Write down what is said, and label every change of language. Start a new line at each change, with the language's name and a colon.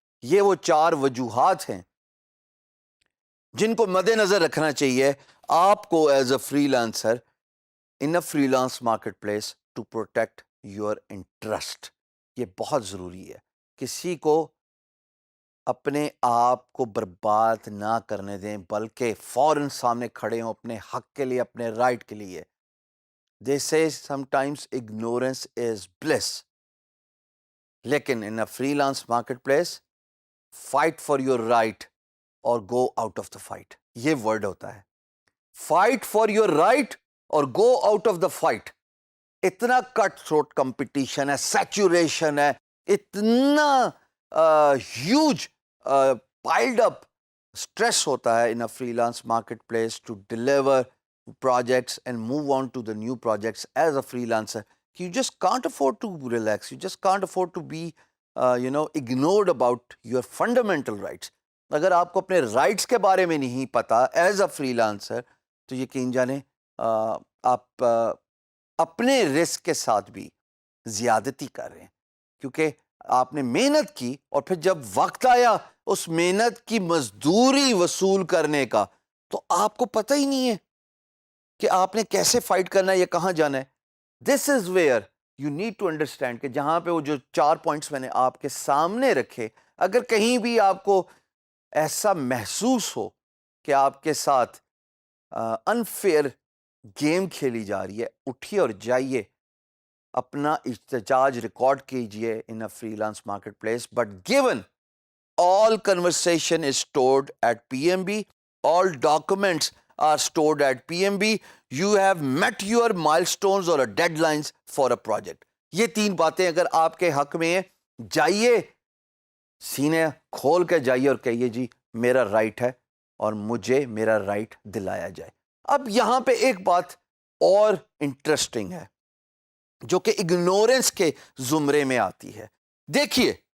Urdu: یہ وہ 4 وجوہات ہیں جن کو مد نظر رکھنا چاہیے آپ کو
English: As a freelancer in a freelance marketplace to protect your interest.
Urdu: یہ بہت ضروری ہے. کسی کو اپنے آپ کو برباد نہ کرنے دیں, بلکہ فوراً سامنے کھڑے ہوں اپنے حق کے لیے, اپنے رائٹ کے لیے.
English: They say sometimes ignorance is bliss.
Urdu: لیکن
English: in a freelance marketplace, fight for your right or go out of the fight.
Urdu: یہ ورڈ ہوتا ہے.
English: Fight for your right or go out of the fight.
Urdu: اتنا cut throat competition ہے, saturation ہے, اتنا huge
English: piled up stress
Urdu: ہوتا ہے
English: in a freelance marketplace to deliver projects and move on to the new projects as a freelancer. You just can't afford to relax. You just can't afford to be ignored about your fundamental rights.
Urdu: اگر آپ کو اپنے rights کے بارے میں نہیں پتا as a free lancer, تو یقین جانیں آپ اپنے رسک کے ساتھ بھی زیادتی کر رہے ہیں, کیونکہ آپ نے محنت کی اور پھر جب وقت آیا اس محنت کی مزدوری وصول کرنے کا, تو آپ کو پتہ ہی نہیں ہے کہ آپ نے کیسے فائٹ کرنا ہے یا کہاں جانا ہے.
English: this is where you need to understand
Urdu: کہ جہاں پہ وہ جو 4 پوائنٹس میں نے آپ کے سامنے رکھے, اگر کہیں بھی آپ کو ایسا محسوس ہو کہ آپ کے ساتھ انفیئر گیم کھیلی جا رہی ہے, اٹھیے اور جائیے, اپنا احتجاج ریکارڈ کیجئے
English: In a freelance marketplace. But given all conversation is stored at PMB, all documents are stored at PMB, you have met your milestones or deadlines for a project.
Urdu: یہ 3 باتیں اگر آپ کے حق میں ہیں, جائیے, سینے کھول کے جائیے اور کہیے جی میرا رائٹ ہے اور مجھے میرا رائٹ دلایا جائے. اب یہاں پہ ایک بات اور انٹرسٹنگ ہے جو کہ اگنورنس کے زمرے میں آتی ہے. دیکھیے